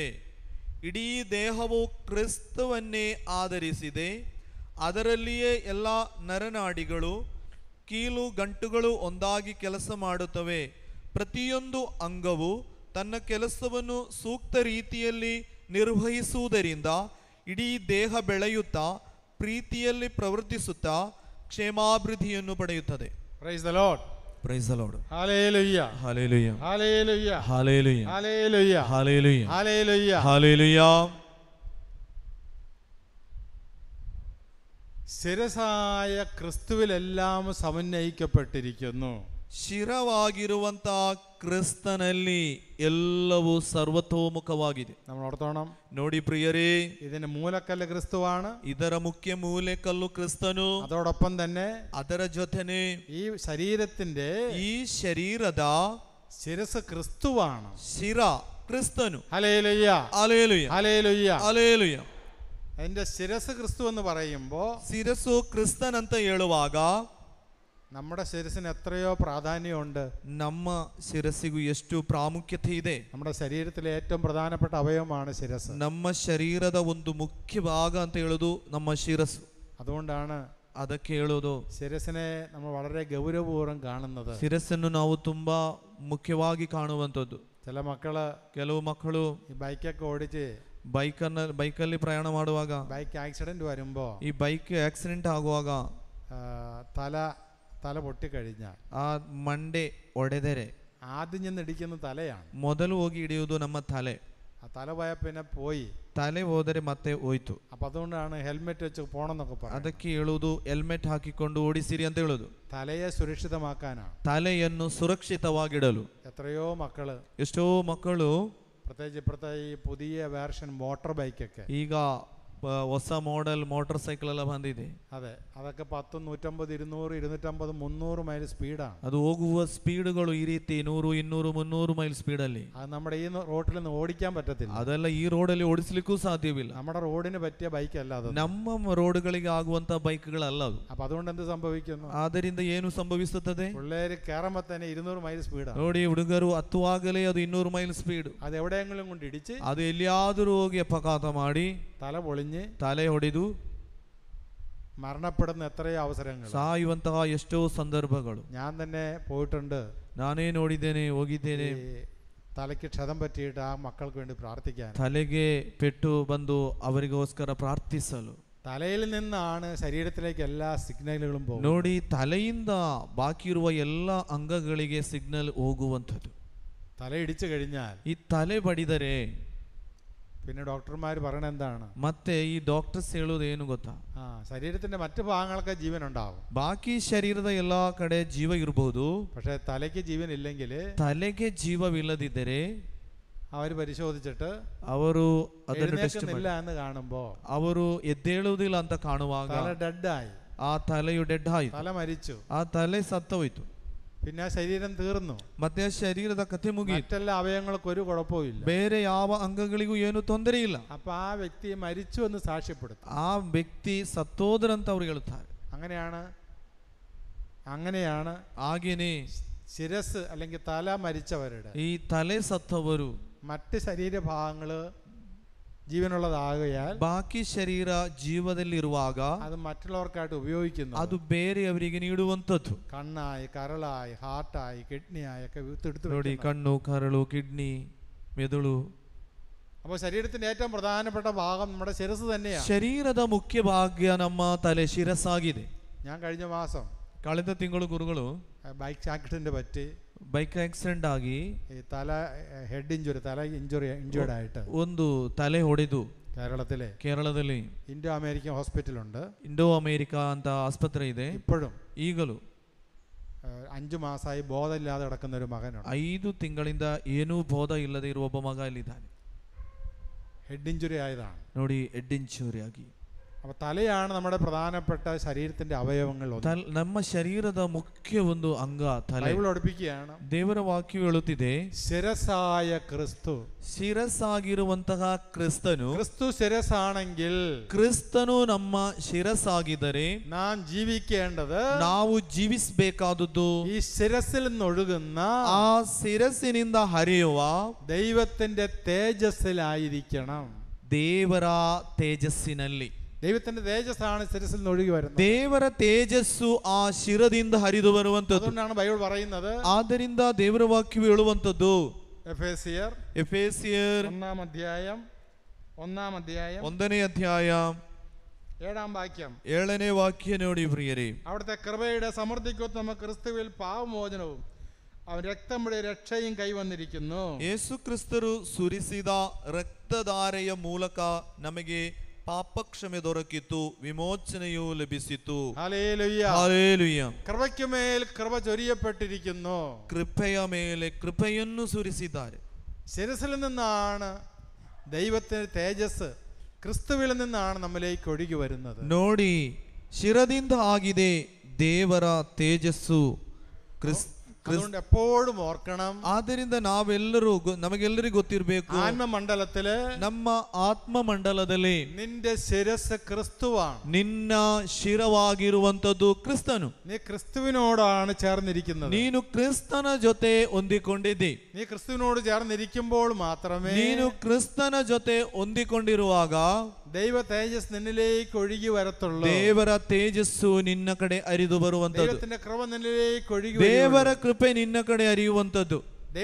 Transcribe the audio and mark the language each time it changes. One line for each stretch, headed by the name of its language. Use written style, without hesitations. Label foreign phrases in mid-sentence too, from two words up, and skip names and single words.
Kannada: ಇಡೀ ದೇಹವು ಕ್ರಿಸ್ತವನ್ನೇ ಆಧರಿಸಿದೆ. ಅದರಲ್ಲಿಯೇ ಎಲ್ಲ ನರನಾಡಿಗಳು, ಕೀಲು ಗಂಟುಗಳು ಒಂದಾಗಿ ಕೆಲಸ ಮಾಡುತ್ತವೆ. ಪ್ರತಿಯೊಂದು ಅಂಗವು ತನ್ನ ಕೆಲಸವನ್ನು ಸೂಕ್ತ ರೀತಿಯಲ್ಲಿ ನಿರ್ವಹಿಸುವುದರಿಂದ ಇಡೀ ದೇಹ ಬೆಳೆಯುತ್ತಾ ಪ್ರೀತಿಯಲ್ಲಿ ಪ್ರವರ್ತಿಸುತ್ತಾ ಕ್ಷೇಮಾಭಿವೃದ್ಧಿಯನ್ನು ಪಡೆಯುತ್ತದೆ.
English: Praise the Lord. Praise the Lord. Hallelujah. Hallelujah. Hallelujah. Hallelujah. Hallelujah. Hallelujah. Hallelujah. Hallelujah.
Malayalam: ശിരസായ ക്രിസ്തുവിലെല്ലാം സമന്വയിക്കപ്പെട്ടിരിക്കുന്നു.
Kannada: ಶಿರವಾಗಿರುವಂತ ಕ್ರಿಸ್ತನಲ್ಲಿ ಎಲ್ಲವೂ ಸರ್ವತೋಮುಖವಾಗಿದೆ.
Malayalam: നമ്മൾ ഓർത്തോണം.
Kannada: ನೋಡಿ ಪ್ರಿಯರೇ,
Malayalam: ഇതിന് മൂലക്കല്ല് ക്രിസ്തുവാണ്.
Kannada: ಇದರ ಮುಖ್ಯ ಮೂಲೆಕಲ್ಲು ಕ್ರಿಸ್ತನು.
Malayalam: അതോടൊപ്പം തന്നെ
Kannada: ಅದರ ಜೊತೆನೆ
Malayalam: ഈ ശരീരത്തിന്റെ
Kannada: ಈ ಶರೀರದ
Malayalam: ശിരസ് ക്രിസ്തുവാണ്.
Kannada: ಶಿರ ಕ್ರಿಸ್ತನು.
Malayalam: ഹല്ലേലൂയ. ഹല്ലേലൂയ. ഹല്ലേലൂയ. ഹല്ലേലൂയ. അതിന്റെ ശിരസ് ക്രിസ്തു എന്ന് പറയുമ്പോൾ
Kannada: ಶಿರಸ್ಸು ಕ್ರಿಸ್ತನ್ ಅಂತ ಹೇಳುವಾಗ
Malayalam: നമ്മുടെ ശിരസിന് എത്രയോ പ്രാധാന്യമുണ്ട്.
Kannada: ನಮ್ಮ ಶಿರಸ್ಸಿಗೂ ಎಷ್ಟು ಪ್ರಾಮುಖ್ಯತೆ ಇದೆ.
Malayalam: നമ്മുടെ ശരീരത്തിലെ ഏറ്റവും പ്രധാനപ്പെട്ട അവയവമാണ് ശിരസ്.
Kannada: ನಮ್ಮ ಶರೀರದ ಒಂದು ಮುಖ್ಯ ಭಾಗ ಅಂತ ಹೇಳೋದು ನಮ್ಮ ಶಿರಸ್ಸು.
Malayalam: അതുകൊണ്ടാണ്
Kannada: ಅದಕ್ಕೆ ಹೇಳೋದು
Malayalam: ശിരസിനെ നമ്മൾ വളരെ ഗൗരവപൂർവ്വം കാണുന്നത്.
Kannada: ಶಿರಸ್ಸನ್ನು ನಾವು ತುಂಬಾ ಮುಖ್ಯವಾಗಿ ಕಾಣುವಂಥದ್ದು. ಕೆಲವು ಮಕ್ಕಳು ಈ
Malayalam: ബൈക്കൊക്കെ ഓടിച്ച്
Kannada: ಬೈಕಲ್ಲಿ ಪ್ರಯಾಣ ಮಾಡುವಾಗ,
English: bike accident
Malayalam: വരുമ്പോ,
Kannada: ಈ
English: bike accident
Kannada: ಆಗುವಾಗ
Malayalam: തല പൊട്ടിക്കഴിഞ്ഞാൽ
Kannada: ಆ ಮಂಡೆ ಒಡೆದರೆ
Malayalam: ആദ്യം ചെന്ന് ഇടിക്കുന്ന തലയാണ്.
Kannada: ಮೊದಲು ಹೋಗಿ ಹಿಡಿಯುವುದು ನಮ್ಮ ತಲೆ.
Malayalam: ആ തല പോയ പിന്നെ പോയി.
Kannada: ತಲೆ ಹೋದರೆ ಮತ್ತೆ ಹೋಯ್ತು.
Malayalam: അപ്പൊ അതുകൊണ്ടാണ് ഹെൽമെറ്റ് വെച്ച് പോണെന്നൊക്കെ പറയുന്നത്.
Kannada: ಅದಕ್ಕೆ ಹೇಳುವುದು ಹೆಲ್ಮೆಟ್ ಹಾಕಿಕೊಂಡು ಓಡಿಸಿರಿ ಅಂತ ಹೇಳುದು.
Malayalam: തലയെ സുരക്ഷിതമാക്കാനാണ്,
Kannada: ತಲೆಯನ್ನು ಸುರಕ್ಷಿತವಾಗಿಡಲು.
Malayalam: എത്രയോ മക്കള്,
Kannada: ಎಷ್ಟೋ ಮಕ್ಕಳು,
Malayalam: പ്രത്യേകിച്ച് ഇപ്പോഴത്തെ ഈ പുതിയ
English: version motor
Malayalam: ബൈക്കൊക്കെ,
Kannada: ಈಗ ಹೊಸ
English: model motor cycle
Kannada: ಎಲ್ಲ ಬಂದಿದೆ.
Malayalam: അതെ, അതൊക്കെ 10, 150, 200, 250, 300 മൈൽ സ്പീഡാണ്.
Kannada: ಅದು ಹೋಗುವ ಸ್ಪೀಡ್ಗಳು ಈ ರೀತಿ 100, 200, 300 ಮೈಲ್ ಸ್ಪೀಡಲ್ಲಿ.
Malayalam: അത് നമ്മുടെ ഈ റോഡിൽ നിന്ന് ഓടിക്കാൻ പറ്റത്തില്ല.
Kannada: ಅದೆಲ್ಲ ಈ ರೋಡಲ್ಲಿ ಓಡಿಸ್ಲಿಕ್ಕೂ ಸಾಧ್ಯವಿಲ್ಲ.
Malayalam: നമ്മുടെ റോഡിന് പറ്റിയ ബൈക്ക് അല്ല അത്,
Kannada: ನಮ್ಮ ರೋಡ್ಗಳಿಗೆ ಆಗುವಂತ ಬೈಕ್ಗಳಲ್ಲ ಅದು.
Malayalam: അപ്പൊ അതുകൊണ്ട് എന്ത് സംഭവിക്കുന്നു?
Kannada: ಆದ್ದರಿಂದ ಏನು ಸಂಭವಿಸುತ್ತದೆ?
Malayalam: പിള്ളേര് കയറുമ്പോ തന്നെ 200 മൈൽ സ്പീഡാണ്.
Kannada: ನೋಡಿ, ಹುಡುಗರು ಹತ್ತುವಾಗಲೇ ಅದು 200
English: mile speed.
Malayalam: അത് എവിടെയെങ്കിലും കൊണ്ട് ഇടിച്ച്,
Kannada: ಅದು ಎಲ್ಲಿಯಾದರೂ ಹೋಗಿ ಅಪಘಾತ ಮಾಡಿ
Malayalam: തല പൊളിഞ്ഞ്
Kannada: ತಲೆ ಹೊಡೆದು
Malayalam: മരണപ്പെടുന്ന എത്രയോ അവസരങ്ങൾ,
Kannada: ಸಾಯುವಂತಹ ಎಷ್ಟೋ ಸಂದರ್ಭಗಳು
Malayalam: ഞാൻ തന്നെ പോയിട്ടുണ്ട്.
Kannada: ನಾನೇ ನೋಡಿದ್ದೇನೆ, ಹೋಗಿದ್ದೇನೆ.
Malayalam: തലയ്ക്ക് ക്ഷതം പറ്റിയിട്ട് ആ മക്കൾക്ക് വേണ്ടി പ്രാർത്ഥിക്കാൻ,
Kannada: ತಲೆಗೆ ಪೆಟ್ಟು ಬಂದು ಅವರಿಗೋಸ್ಕರ ಪ್ರಾರ್ಥಿಸಲು.
Malayalam: തലയിൽ നിന്നാണ് ശരീരത്തിലേക്ക് എല്ലാ സിഗ്നലുകളും പോകുന്നത്.
Kannada: ನೋಡಿ, ತಲೆಯಿಂದ ಬಾಕಿ ಇರುವ ಎಲ್ಲ ಅಂಗಗಳಿಗೆ ಸಿಗ್ನಲ್ ಹೋಗುವಂಥದ್ದು.
Malayalam: തല ഇടിച്ചു കഴിഞ്ഞാൽ
Kannada: ಈ ತಲೆ ಬಡಿದರೆ
Malayalam: പിന്നെ ഡോക്ടർമാർ പറയണ എന്താണ്?
Kannada: ಮತ್ತೆ ಈ ಡಾಕ್ಟರ್ಸ್ ಹೇಳೋದು ಏನು ಗೊತ್ತಾ?
Malayalam: ശരീരത്തിന്റെ മറ്റു ഭാഗങ്ങൾക്ക് ജീവൻ ഉണ്ടാവും,
Kannada: ಬಾಕಿ ಶರೀರದ ಎಲ್ಲಾ ಕಡೆ ಜೀವ ಇರಬಹುದು.
Malayalam: പക്ഷെ തലയ്ക്ക് ജീവൻ ഇല്ലെങ്കിൽ,
Kannada: ತಲೆಗೆ ಜೀವವಿಲ್ಲದಿದ್ದರೆ
Malayalam: അവർ പരിശോധിച്ചിട്ട്
Kannada: ಅವರು ಅದನ್ನು ಟೆಸ್ಟ್
Malayalam: എഴുന്നേൽക്കുന്നില്ല എന്ന് കാണുമ്പോ,
Kannada: ಅವರು ಎದ್ದೇಳುವುದಿಲ್ಲ ಅಂತ ಕಾಣುವಾಗ
Malayalam: തല ഡെഡായി,
Kannada: ಆ ತಲೆಯು ಡೆಡ್ ಆಯಿತು,
Malayalam: തല മരിച്ചു,
Kannada: ಆ ತಲೆ ಸತ್ತೋಯ್ತು.
Malayalam: പിന്നെ ആ ശരീരം തീർന്നു,
Kannada: ಮತ್ತೆ ಆ ಶರೀರದ ಕಥೆ ಮುಗಿಯಿತು.
Malayalam: മറ്റെല്ലാ അവയവങ്ങൾക്ക് ഒരു കുഴപ്പവും ഇല്ല.
Kannada: ಬೇರೆ ಯಾವ ಅಂಗಗಳಿಗೂ ಏನು ತೊಂದರೆ ಇಲ್ಲ.
Malayalam: അപ്പൊ ആ വ്യക്തി മരിച്ചു എന്ന് സാക്ഷ്യപ്പെടുത്തും.
Kannada: ಆ ವ್ಯಕ್ತಿ ಸತ್ತೋದ್ರಂತ ಅವರು ಹೇಳುತ್ತಾರೆ.
Malayalam: അങ്ങനെയാണ്
Kannada: ಹಾಗೇನೆ
Malayalam: ശിരസ് അല്ലെങ്കിൽ തല മരിച്ചവരുടെ
Kannada: ಈ ತಲೆ ಸತ್ತವರು
Malayalam: മറ്റ് ശരീരഭാഗങ്ങള് ജീവനുള്ളതാകയാൽ
Kannada: ಬಾಕಿ ಶರೀರ ಜೀವದಲ್ಲಿರುವಾಗ
Malayalam: അത് മറ്റുള്ളവർക്കായിട്ട് ഉപയോഗിക്കുന്നു.
Kannada: ಅದು ಬೇರೆಯವರಿಗೆ ನೀಡುವಂಥದ್ದು.
Malayalam: കണ്ണായി, കരളായി, ഹാർട്ടായി, കിഡ്നിയായി ഒക്കെ എടുത്തു.
Kannada: ನೋಡಿ, ಕಣ್ಣು, ಕರಳು, ಕಿಡ್ನಿ, ಮೆದುಳು.
Malayalam: അപ്പോൾ ശരീരത്തിന്റെ ഏറ്റവും പ്രധാനപ്പെട്ട ഭാഗം നമ്മുടെ ശിരസ് തന്നെയാണ്.
Kannada: ಶರೀರದ ಮುಖ್ಯ ಭಾಗ್ಯ ನಮ್ಮ ತಲೆ, ಶಿರಸ್ಸಾಗಿದೆ.
Malayalam: ഞാൻ കഴിഞ്ഞ മാസം
Kannada: ಕಳೆದ ತಿಂಗಳು ಗುರುಗಳು
English: bike accident
Malayalam: പറ്റി
English: bike accident
Kannada: ಆಗಿ
Malayalam: ഈ തല
English: head injury,
Malayalam: തല ഇഞ്ചുർഡ് ആയിട്ട്
Kannada: ಒಂದು ತಲೆ ಹೊಡೆದು ಕೇರಳದಲ್ಲಿ
Malayalam: ഇൻഡോ അമേരിക്കൻ ഹോസ്പിറ്റലുണ്ട്.
Kannada: ಇಂಡೋ ಅಮೇರಿಕಾ ಅಂತ ಆಸ್ಪತ್ರೆ ಇದೆ.
Malayalam: ഇപ്പോഴും
Kannada: ಈಗಲೂ
Malayalam: 5 മാസമായി ബോധമില്ലാതെ കിടക്കുന്ന ഒരു മകനുണ്ട്.
Kannada: 5 ತಿಂಗಳಿಂದ ಏನೂ ಬೋಧ ಇಲ್ಲದೆ ಇರುವ ಒಬ್ಬ ಮಗ ಇಲ್ಲಿದ್ದಾನೆ.
English: head injury
Malayalam: ആയതാണ്.
Kannada: ನೋಡಿ,
English: head injury
Kannada: ಆಗಿ.
Malayalam: അപ്പൊ തലയാണ് നമ്മുടെ പ്രധാനപ്പെട്ട ശരീരത്തിന്റെ അവയവങ്ങൾ.
Kannada: ನಮ್ಮ ಶರೀರದ ಮುಖ್ಯ ಒಂದು ಅಂಗ ತಲೆ.
Malayalam: ബൈബിൾ പഠിപ്പിക്കുകയാണ്,
Kannada: ದೇವರ ವಾಕ್ಯವು ಹೇಳುತ್ತಿದೆ,
Malayalam: ശിരസായ ക്രിസ്തു,
Kannada: ಶಿರಸ್ಸಾಗಿರುವಂತಹ ಕ್ರಿಸ್ತನು,
Malayalam: ക്രിസ്തു ശിരസാണെങ്കിൽ,
Kannada: ಕ್ರಿಸ್ತನು ನಮ್ಮ ಶಿರಸ್ಸಾಗಿದ್ದರೆ
Malayalam: നാം ജീവിക്കേണ്ടത്,
Kannada: ನಾವು ಜೀವಿಸಬೇಕಾದುದು
Malayalam: ഈ ശിരസിൽ നിന്നൊഴുകുന്ന
Kannada: ಆ ಶಿರಸ್ಸಿನಿಂದ ಹರಿಯುವ
Malayalam: ദൈവത്തിന്റെ തേജസ്സിലായിരിക്കണം.
Kannada: ದೇವರ ತೇಜಸ್ಸಿನಲ್ಲಿ.
Malayalam: ദൈവത്തിന്റെ തേജസ്സാണ് ശിരസിൽ നിന്ന് ഒഴുകി വരുന്നത്.
Kannada: ದೇವರ ತೇಜಸ್ಸು ಆ ಶಿರದಿಂದ ಹರಿದು ಬರುವಂತದ್ದು.
Malayalam: അതുകൊണ്ടാണ് ബൈബിൾ പറയുന്നത്,
Kannada: ಆದ್ದರಿಂದ ದೇವರ ವಾಕ್ಯವು ಹೇಳುವಂತದ್ದು,
Malayalam: എഫേസ്യർ 1-ാം അധ്യായം
Kannada: 1-ನೇ ಅಧ್ಯಾಯ
Malayalam: 7-ാം വാക്യം.
Kannada: 7-ನೇ ವಾಕ್ಯ ನೋಡಿ ಪ್ರಿಯರೇ.
Malayalam: അവിടുത്തെ കൃപയുടെ സമൃദ്ധിക്കൊത്ത് നമുക്ക് ക്രിസ്തുവിൽ പാപമോചനവും അവൻ രക്തം വഴി രക്ഷയും കൈവന്നിരിക്കുന്നു.
Kannada: ಯೇಸು ಕ್ರಿಸ್ತರು ಸುರಿಸಿದ ರಕ್ತಧಾರೆಯ ಮೂಲಕ ನಮಗೆ ಪಾಪಕ್ಷಮೆ ದೊರಕಿತು, ವಿಮೋಚನೆಯೂ ಲಭಿಸಿತು.
Malayalam: ഹല്ലേലൂയ.
Kannada: ಹಲ್ಲೆಲೂಯ.
Malayalam: കൃപയ്ക്ക് മേൽ കൃപ ചൊരിയപ്പെട്ടിരിക്കുന്നു.
Kannada: ಕೃಪೆಯ ಮೇಲೆ ಕೃಪೆಯನ್ನು ಸುರಿಸಿದ್ದಾರೆ.
Malayalam: ശിരസിൽ നിന്നാണ് ദൈവത്തിന്റെ തേജസ്, ക്രിസ്തുവിൽ നിന്നാണ് നമ്മിലേക്ക് ഒഴുകി വരുന്നത്.
Kannada: ನೋಡಿ, ಶಿರದಿಂದ ಆಗಿದೆ ದೇವರ ತೇಜಸ್ಸು.
Malayalam: അതുകൊണ്ട് എപ്പോഴും ഓർക്കണം,
Kannada: ಆದ್ದರಿಂದ ನಾವೆಲ್ಲರೂ ನಮಗೆಲ್ಲರಿಗೂ ಗೊತ್ತಿರಬೇಕು,
Malayalam: ആത്മമണ്ഡലത്തില്,
Kannada: ನಮ್ಮ ಆತ್ಮ ಮಂಡಲದಲ್ಲಿ
Malayalam: നിന്റെ ശിരസ് ക്രിസ്തുവാണ്.
Kannada: ನಿನ್ನ ಶಿರವಾಗಿರುವಂತದ್ದು ಕ್ರಿಸ್ತನು.
Malayalam: നീ ക്രിസ്തുവിനോടാണ് ചേർന്നിരിക്കുന്നത്.
Kannada: ನೀನು ಕ್ರಿಸ್ತನ ಜೊತೆ ಹೊಂದಿಕೊಂಡಿದ್ದಿ.
Malayalam: നീ ക്രിസ്തുവിനോട് ചേർന്നിരിക്കുമ്പോൾ മാത്രമേ,
Kannada: ನೀನು ಕ್ರಿಸ್ತನ ಜೊತೆ ಹೊಂದಿಕೊಂಡಿರುವಾಗ
Malayalam: ദൈവ തേജസ് നിന്നിലേക്ക് ഒഴുകി വരത്തുള്ളൂ.
Kannada: ದೇವರ ತೇಜಸ್ಸು ನಿನ್ನ ಕಡೆ ಹರಿದು ಬರುವಂತದ್ದು.
Malayalam: ദൈവത്തിന്റെ കൃപ നിന്നിലേക്ക് ഒഴുകി,
Kannada: ದೇವರ ಕೃಪೆ ನಿನ್ನ ಕಡೆ ಹರಿಯುವಂತದ್ದು.